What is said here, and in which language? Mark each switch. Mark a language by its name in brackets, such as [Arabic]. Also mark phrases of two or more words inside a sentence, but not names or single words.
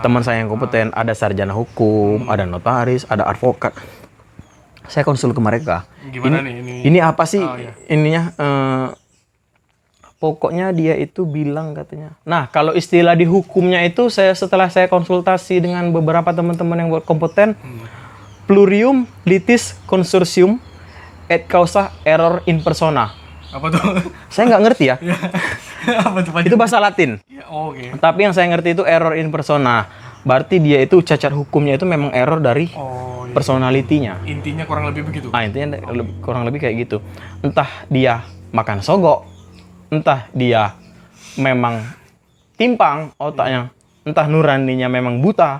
[Indonesian] Teman saya yang kompeten, ada sarjana hukum, ada notaris, ada advokat. Saya konsul ke mereka. Gimana nih ini? Ini apa sih iya. ininya? Pokoknya dia itu bilang katanya. Nah, kalau istilah di hukumnya itu setelah saya konsultasi dengan beberapa teman-teman yang berkompeten, [Latin] plurium litis consortium et causa error in persona. [Indonesian] Apa tuh? Saya nggak ngerti ya. Apa tuh? Itu bahasa Latin. Ya, oh, oke. Tapi yang saya ngerti itu [Latin] error in persona. [Indonesian] Berarti dia itu cacat hukumnya itu memang error dari Oh, iya. personalitinya. Intinya kurang lebih begitu. Ah, intinya kurang lebih kayak gitu. Entah dia makan sogok, entah dia memang timpang otaknya, entah nuraninya memang buta.